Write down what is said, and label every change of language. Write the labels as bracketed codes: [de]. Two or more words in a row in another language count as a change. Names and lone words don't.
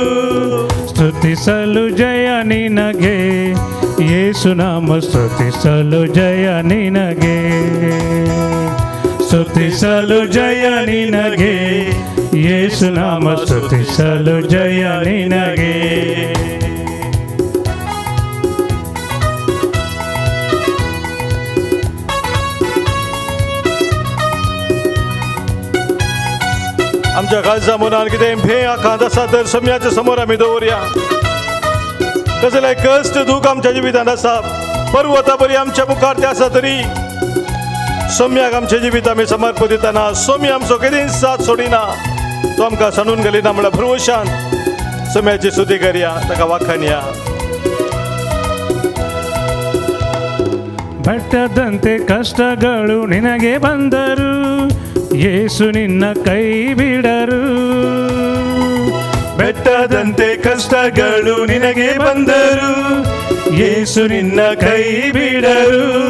[kn] ಸ್ತುತಿಸಲು ಜಯ ನಿನಗೆ ಯೇಸು ನಾಮ ಸ್ತುತಿಸಲು ಜಯ ನಿನಗೆ ಸ್ತುತಿಸಲು ಜಯ ನಿನಗೆ ಯೇಸು ನಾಮ ಸ್ತುತಿಸಲು ಜಯ ನಿನಗೆ [kok] आमच्या काळजा मनान कितें भे आकांत आसा तर सोम्याच्या समोर आमी दवरया कसले कश्ट दूख आमच्या जिवितांत आसा पर्वता बरी आमच्या मुखार ते आसा तरी सोम्याक आमचे जिवीत आमी समर्पण दितना सोमी आमचो केदींच साथ सोडिना तो आमकां सांडून गेलिना म्हणल्यार भरवशान सोम्याची स्तुती करया ताका वाखाणया [kn] ಬೆಟ್ಟದಂತೆ ಕಷ್ಟಗಳು ನಿನಗೆ ಬಂದರು ಯೇಸು ನಿನ್ನ ಕೈ ಬಿಡರು. ಬೆಟ್ಟದಂತೆ ಕಷ್ಟಗಳು ನಿನಗೆ ಬಂದರು, ಯೇಸು ನಿನ್ನ ಕೈ ಬಿಡರು.